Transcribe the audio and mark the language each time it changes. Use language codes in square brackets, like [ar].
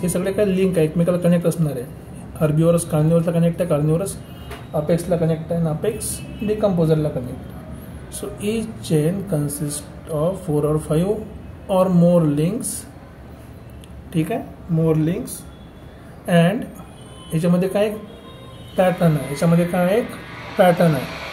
[mr] हे सगळे काय लिंक आहे, एकमेकाला कनेक्ट असणार आहे. हर्बिवोरस कार्निवोरसला कनेक्ट आहे, कार्निवोरस अपेक्सला कनेक्ट आहे, apex डिकम्पोजरला connect. [en] So each chain consist of 4 or 5 or more links. [mr] ठीक आहे, [en] More links. [mr] अँड याच्यामध्ये काय पॅटर्न आहे, याच्यामध्ये काय एक पॅटर्न आहे.